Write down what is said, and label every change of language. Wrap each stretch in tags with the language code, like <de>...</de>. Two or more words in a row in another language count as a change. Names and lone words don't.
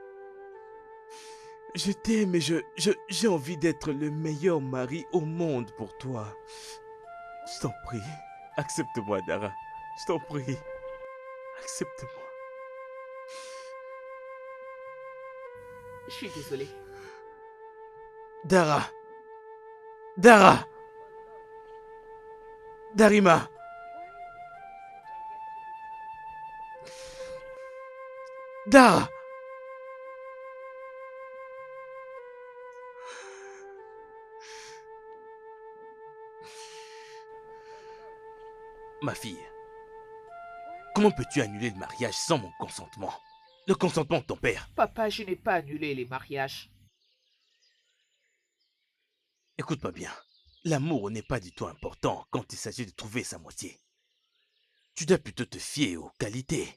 <fr>Je t'aime et j'ai envie d'être le meilleur mari au monde pour toi. Je t'en prie, accepte-moi, Dara. Je t'en prie, accepte-moi. Je suis désolée. Dara. Dara. Darima. Dara. Ma fille, comment peux-tu annuler le mariage sans mon consentement? Le consentement de ton père. Papa, je n'ai pas annulé les mariages. Écoute-moi bien. L'amour n'est pas du tout important quand il s'agit de trouver sa moitié. Tu dois plutôt te fier aux qualités.</fr>